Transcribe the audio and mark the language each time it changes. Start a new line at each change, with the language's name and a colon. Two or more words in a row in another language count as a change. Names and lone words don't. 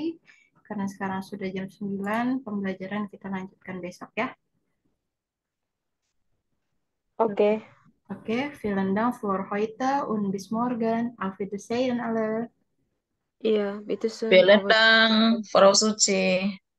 Indonesian: Karena sekarang sudah jam 9, pembelajaran kita lanjutkan besok ya. Oke. Oke,
German: vielen Dank für heute und bis morgen. Auf Wiedersehen alle.
Indonesian: Iya, itu
German: Vielen Dank, Frau Suci.